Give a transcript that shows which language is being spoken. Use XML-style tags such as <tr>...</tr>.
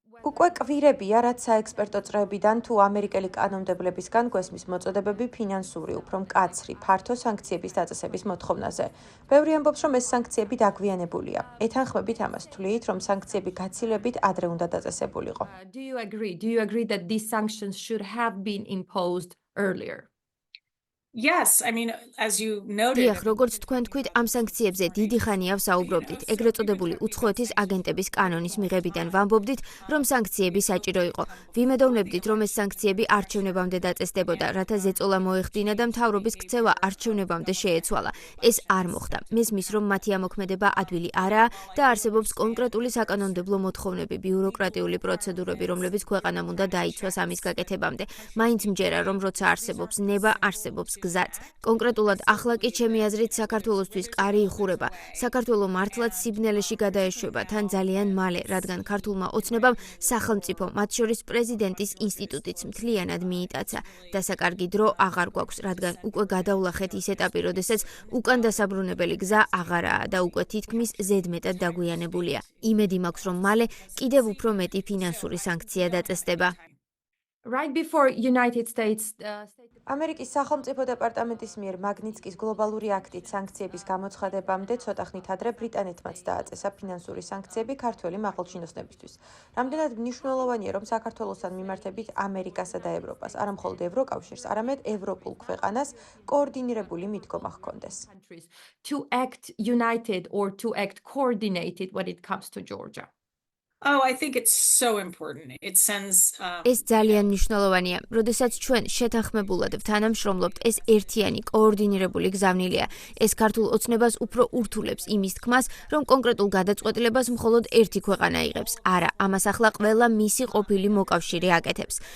<ka>უკვე კვირებია, რაც საექსპერტო წრეებიდან თუ ამერიკელი კანონმდებლებისგან გვესმის მოწოდებები ფინანსური, უფრო მკაცრი, ფართო სანქციების დაწესების მოთხოვნაზე. ბევრი ამბობს, რომ ეს სანქციები დაგვიანებულია. ეთანხმებით ამას, თვლით, რომ სანქციები გაცილებით ადრე უნდა დაწესებულიყო.</ka> <en>Do you agree that these sanctions should have been imposed earlier? yes, I mean, as you noted.</en> <ka>დიახ, როგორც თქვენ თქვით, ამ სანქციებზე დიდი ხანია ვსაუბრობდით. ეგრეთ წოდებული უცხოეთის აგენტების კანონის მიღებიდან ვამბობდით, რომ სანქციები საჭირო იყო. ვიმედოვნებდით, რომ ეს სანქციები არჩევნებამდე დაწესდებოდა, რათა ზეწოლა მოეხდინა და მთავრობის ქცევა არჩევნებამდე შეეცვალა. ეს არ მოხდა. მესმის, რომ მათი ამოქმედება ადვილი არაა და არსებობს კონკრეტული საკანონმდებლო მოთხოვნები, ბიუროკრატიული პროცედურები, რომლებიც ქვეყანამ უნდა დაიცვას ამის გაკეთებამდე. მაინც მჯერა, რომ როცა არსებობს ნება, არსებობს გზაც. კონკრეტულად ახლა კი ჩემი აზრით საქართველოსთვის კარი იხურება. საქართველო მართლაც სიბნელეში გადაეშვება თან ძალიან მალე, რადგან ქართულმა ოცნებამ სახელმწიფო, მათ შორის პრეზიდენტის ინსტიტუტიც მთლიანად მიიტაცა. დასაკარგი დრო აღარ გვაქვს, რადგან უკვე გადავლახეთ ის ეტაპი, როდესაც უკან დასაბრუნებელი გზა აღარაა და უკვე თითქმის ზედმეტად დაგვიანებულია. იმედი მაქვს, რომ მალე კიდევ უფრო მეტი ფინანსური სანქცია დაწესდება.</ka> <en>Right before United States</en> <ka>ამერიკის სახელმწიფო დეპარტამენტის მიერ მაგნიცკის გლობალური აქტით სანქციების გამოცხადებამდე ცოტა ხნით ადრე ბრიტანეთმაც დააწესა ფინანსური სანქციები ქართველი მაღალჩინოსნებისთვის. რამდენად მნიშვნელოვანია, რომ საქართველოსთან მიმართებით ამერიკასა და ევროპას, არა მხოლოდ ევროკავშირს, არამედ ევროპულ ქვეყანას კოორდინირებული მიდგომა ჰქონდეს.</ka> <en>countries to act united or to act coordinated when it comes to Georgia. Oh, I think it's so important. It sends</en> <ka>ეს ძალიან მნიშვნელოვანია, როდესაც ჩვენ შეთანხმებულად ვთანამშრომლობთ, ეს ერთიანი, კოორდინირებული გზავნილია. ეს ქართულ ოცნებას უფრო ურთულებს იმის თქმას, რომ კონკრეტულ გადაწყვეტილებას მხოლოდ ერთი ქვეყანა იღებს. არა, ამას ახლა ყველა მისი ყოფილი მოკავშირე აკეთებს.</ka>